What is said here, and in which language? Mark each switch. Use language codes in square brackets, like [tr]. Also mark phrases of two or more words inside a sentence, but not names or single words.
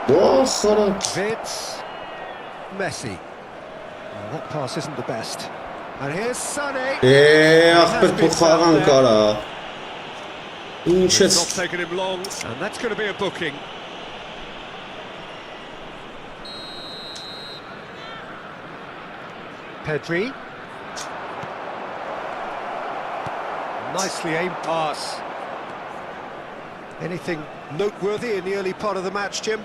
[en] Wits, Messi. Well, that pass isn't the best. And here's Sané. [hy] ախպեր թող խաղանք արա։ Ինչ ես։ [en] Not taking him long, and that's going to be a booking. Pedri. Nicely aimed pass. Anything noteworthy in the early part of the match, Jim?